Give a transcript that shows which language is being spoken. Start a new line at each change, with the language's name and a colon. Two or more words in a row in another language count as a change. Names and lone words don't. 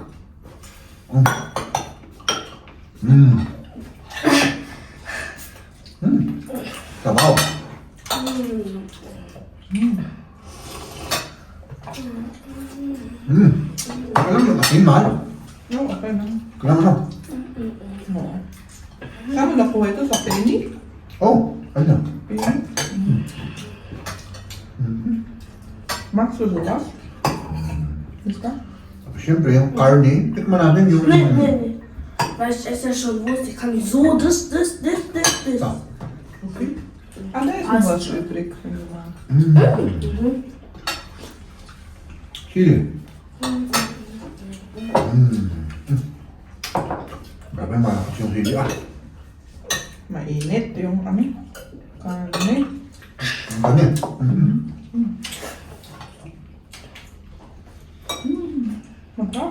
Filipino: Sabaw. Alam mo, asin mahal. No, okay lang. Kailangan mo. Oo. Saan mo nakuha ito? Sa penny? Oh, ano?
German: Penny? Magst du sowas? Ist da?
Filipino: Siyempre, yung karne, tikman natin yung...
German: Nee, nee, nee. Weil ich esse ja schon Wurst, ich kann so das. So. Okay. Ah, da ist noch was übrig, wenn du magst. Chili.
Filipino: Grabe, malakas yung chili. Mainit yung ano? Karne. Ang dami. Masarap.